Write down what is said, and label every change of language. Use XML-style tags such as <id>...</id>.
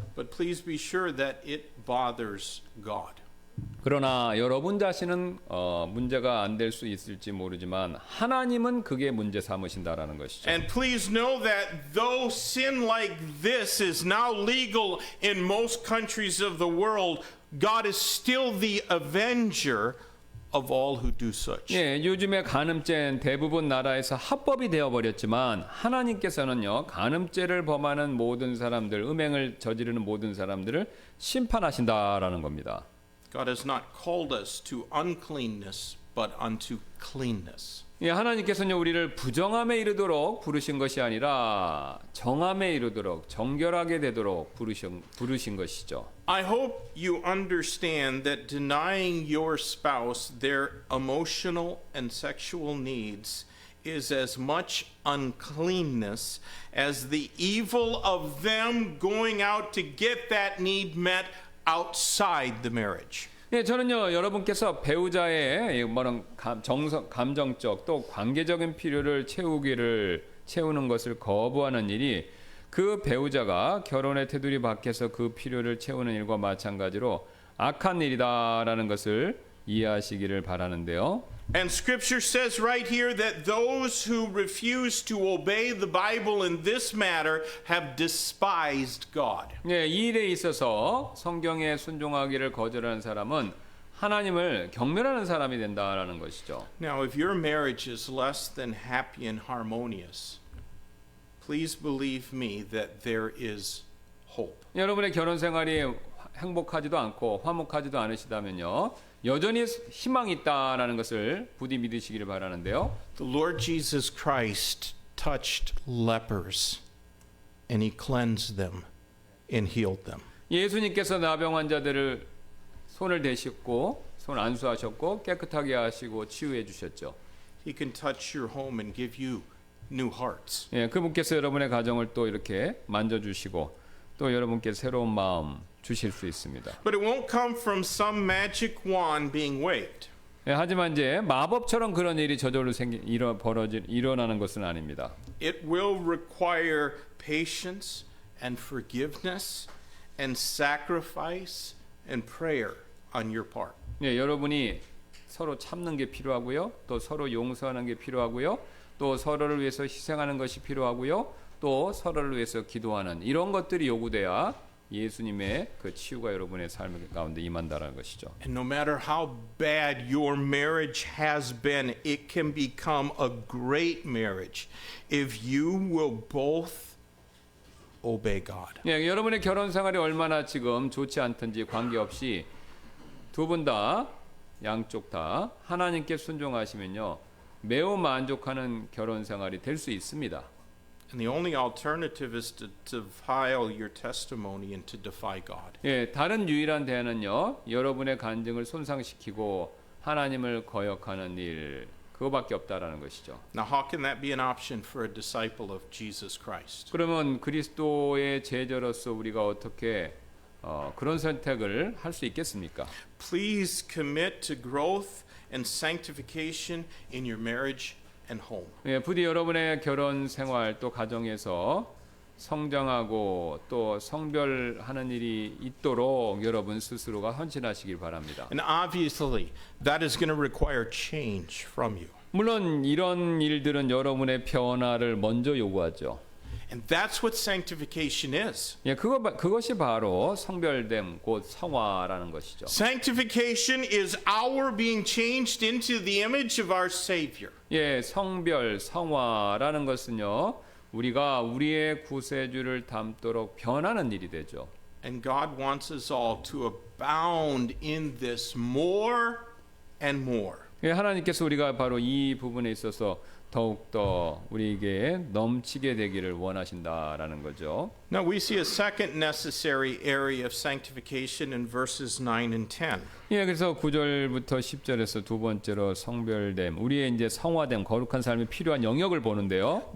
<en>But please be sure that it bothers God.</en> <ko>그러나 여러분 자신은 문제가 안 될 수 있을지 모르지만 하나님은 그게 문제 삼으신다라는 것이죠.</ko> <en>And please know that though sin like this is now legal in most countries of the world, God is still the avenger of all who do such.</en> <ko>예, 요즘에 간음죄는 대부분 나라에서 합법이 되어 버렸지만 하나님께서는요 간음죄를 범하는 모든 사람들, 음행을 저지르는 모든 사람들을 심판하신다라는 겁니다.</ko> <en>God has not called us to uncleanness, but unto cleanness.</en> <ko>예, 하나님께서는 우리를 부정함에 이르도록 부르신 것이 아니라 정함에 이르도록 정결하게 되도록 부르신 것이죠.</ko> <en>I hope you understand that denying your spouse their emotional and sexual needs is as much uncleanness as the evil of them going out to get that need met outside the marriage.</en> <ko>예, 저는요 여러분께서 배우자의 감정적 또 관계적인 필요를 채우는 것을 거부하는 일이 그 배우자가 결혼의 테두리 밖에서 그 필요를 채우는 일과 마찬가지로 악한 일이다라는 것을 이해하시기를 바라는데요.</ko> <en>And Scripture says right here that those who refuse to obey the Bible in this matter have despised God.</en> <ko>예, 이 일에 있어서 성경에 순종하기를 거절하는 사람은 하나님을 경멸하는 사람이 된다라는 것이죠.</ko> <en>Now, if your marriage is less than happy and harmonious, please believe me that there is hope.</en> <ko>여러분의 결혼 생활이 행복하지도 않고 화목하지도 않으시다면요. 여전히 희망이 있다라는 것을 부디 믿으시기를 바라는데요.</ko> <en>The Lord Jesus Christ touched lepers and he cleansed them and healed them.</en> <ko>예수님께서 나병 환자들을 손을 대셨고 손 안수하셨고 깨끗하게 하시고 치유해 주셨죠.</ko> <en>He can touch your home and give you new hearts.</en> <ko>예, 그분께서 여러분의 가정을 또 이렇게 만져주시고 또 여러분께 새로운 마음 주실 수 있습니다.</ko> <en>But it won't come from some magic wand being waved.</en> <ko>예, 하지만 이제 마법처럼 그런 일이 저절로 일어나는 것은 아닙니다.</ko> <en>It will require patience and forgiveness and sacrifice and prayer on your part.</en> <ko>예, 여러분이 서로 참는 게 필요하고요. 또 서로 용서하는 게 필요하고요. 또 서로를 위해서 희생하는 것이 필요하고요. 또 서로를 위해서 기도하는 이런 것들이 요구돼야 예수님의 그 치유가 여러분의 삶 가운데 임한다라는 것이죠.</ko> <en>And no matter how bad your marriage has been, it can become a great marriage if you will both obey God.</en> <ko>예, 여러분의 결혼 생활이 얼마나 지금 좋지 않든지 관계없이 두 분 다 양쪽 다 하나님께 순종하시면요. 매우 만족하는 결혼 생활이 될 수 있습니다.</ko> <en>And the only alternative is to defile your testimony and to defy God.</en> <ko>예, 다른 유일한 대안은요. 여러분의 간증을 손상시키고 하나님을 거역하는 일 그거밖에 없다라는 것이죠.</ko> <en>Now, how can that be an option for a disciple of Jesus Christ?</en> <ko>그러면 그리스도의 제자로서 우리가 어떻게 그런 선택을 할 수 있겠습니까?</ko> <en>Please commit to growth and sanctification in your marriage and home.</en> <ko>예, 부디 여러분의 결혼 생활 또 가정에서 성장하고 또 성별하는 일이 있도록 여러분 스스로가 헌신하시길 바랍니다.</ko> <en>And obviously, that is going to require change from you.</en> <ko>물론 이런 일들은 여러분의 변화를 먼저 요구하죠.</ko> <en>And that's what sanctification is.</en> <ko>예, 그것이 바로 성별됨 곧 성화라는 것이죠.</ko> <en>Sanctification is our being changed into the image of our Savior.</en> <ko>예, 성별 성화라는 것은요. 우리가 우리의 구세주를 닮도록 변하는 일이 되죠.</ko> <en>And God wants us all to abound in this more and more.</en> <ko>예, 하나님께서 우리가 바로 이 부분에 있어서 더욱더 우리에게 넘치게 되기를 원하신다라는 거죠.</ko> <en>Now we see a second necessary area of sanctification in verses 9 and 10.</en> <ko>예, 그래서 9절부터 10절에서 두 번째로 성별됨, 우리의 이제 성화됨, 거룩한 삶이 필요한 영역을 보는데요.</ko>